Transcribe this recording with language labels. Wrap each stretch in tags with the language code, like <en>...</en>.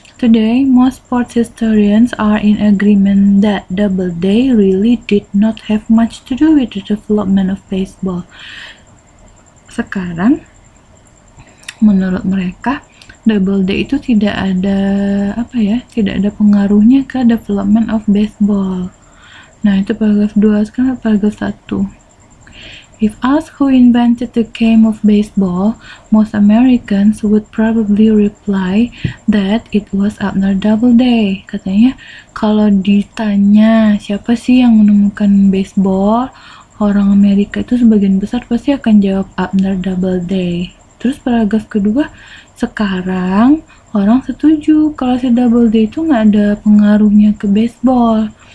<en>Today, most sports historians are in agreement that Doubleday really did not have much to do with the development of baseball.</en> <id>Sekarang, menurut mereka, Doubleday itu tidak ada tidak ada pengaruhnya ke</id> <en>development of baseball.</en> <id>Nah, itu paragraf 2. Sekarang paragraf 1.</id> <en>If asked who invented the game of baseball, most Americans would probably reply that it was Abner Doubleday.</en> <id>Katanya, kalau ditanya siapa sih yang menemukan baseball, orang Amerika itu sebagian besar pasti akan jawab Abner Doubleday. Terus paragraf kedua, sekarang orang setuju kalau si Doubleday itu nggak ada pengaruhnya ke baseball.</id>